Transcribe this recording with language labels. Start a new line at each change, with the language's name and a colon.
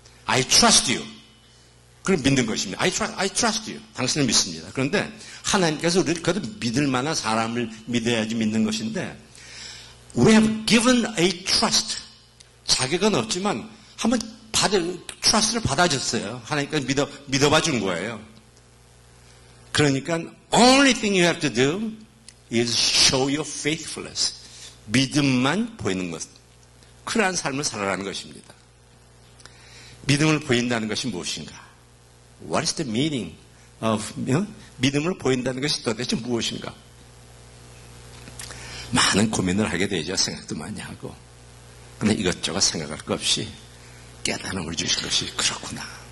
English: I trust you.
Korean: 그걸 믿는 것입니다.
English: I trust you.
Korean: 당신을 믿습니다. 그런데 하나님께서 우리를 그래도 믿을 만한 사람을 믿어야지 믿는 것인데
English: We have given a trust.
Korean: 자격은 없지만 한번 trust를 받아줬어요. 하나님께서 믿어봐 준 거예요. 그러니까
English: only thing you have to do is show your faithfulness.
Korean: 믿음만 보이는 것. 그러한 삶을 살아가는 것입니다. 믿음을 보인다는 것이 무엇인가?
English: What is the meaning of
Korean: 믿음을 보인다는 것이 도대체 무엇인가? 많은 고민을 하게 되죠. 생각도 많이 하고. 그런데 이것저것 생각할 것 없이 깨달음을 주신 것이 그렇구나.